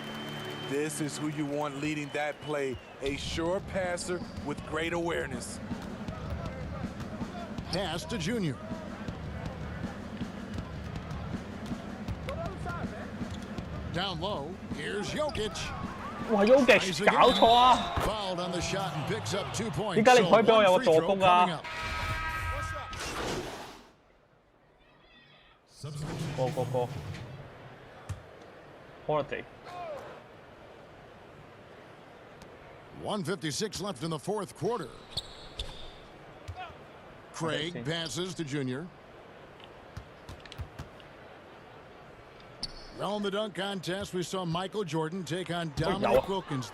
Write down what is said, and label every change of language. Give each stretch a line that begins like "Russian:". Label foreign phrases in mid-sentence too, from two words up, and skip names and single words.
English: This is who you want leading that play. A sure passer with great awareness. Pass to Junior. Down low. Here's Jokic.
Cantonese: 哇 ，Jokic 搞錯啊！
English: Fouled on the shot and picks up 2 points.
Cantonese: 點解你唔可以俾我有個助攻啊？個 ，Holiday。
English: 1:56 left in the 4th quarter. Craig passes to Junior. Well, in the dunk contest, we saw Michael Jordan take on Dominic Wilkins.